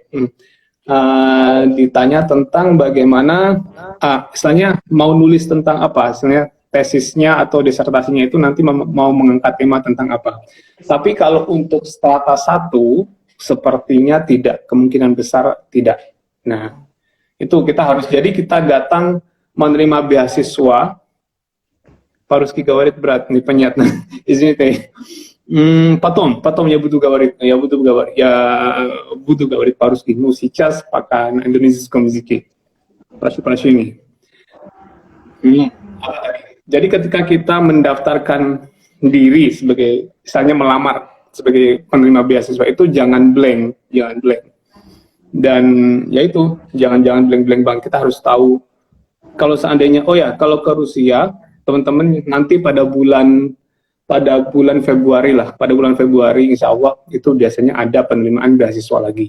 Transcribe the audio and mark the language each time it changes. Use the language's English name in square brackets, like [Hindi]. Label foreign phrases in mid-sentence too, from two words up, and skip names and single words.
[Indonesian] Ditanya tentang bagaimana, istilahnya mau nulis tentang apa, istilahnya tesisnya atau disertasinya itu nanti mau mengangkat tema tentang apa. Tapi kalau untuk strata 1, sepertinya tidak, kemungkinan besar tidak. Nah, itu kita harus, jadi kita datang menerima beasiswa, Pak Rusky [Russian] говорит, брат, непонятно, извините. Потом я буду говорить по-русски. Ну, сейчас пока на индонезийском языке. Прошу прощения. [Indonesian] Jadi ketika kita mendaftarkan diri sebagai, misalnya melamar sebagai penerima beasiswa, itu jangan blank. Dan yaitu, jangan blank banget. Kita harus tahu, kalau seandainya, kalau ke Rusia, teman-teman nanti pada bulan Februari [Arabic] إن شاء الله [Indonesian] itu biasanya ada penerimaan beasiswa lagi.